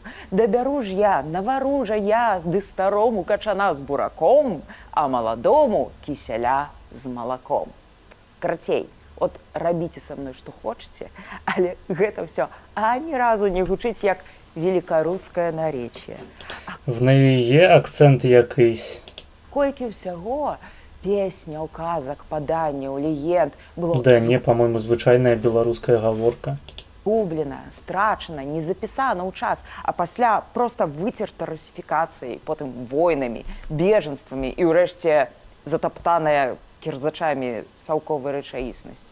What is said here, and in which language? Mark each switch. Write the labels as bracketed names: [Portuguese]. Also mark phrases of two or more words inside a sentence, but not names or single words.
[Belarusian] Дабяру ж я, навару жа я, ды старому качана з бураком, а маладому кіселя з малаком. Карацей, от рабіце са мной што хочаце, але гэта ўсё ані разу не гучыць як великарускае наречие. [Ukrainian] В неї є акцент якийсь. [Belarusian] Колькі ўсяго песняў, казак, паданняў, легенд было [Russian] Да не, по-моему, [Belarusian] звычайная беларуская гаворка. гублена, страчана, не запісана ў час, а пасля проста выцерта русіфікацыяй, потым войнамі, бежанствамі і ўрэшце затаптаная кірзачамі саўковай рэчаіснасці.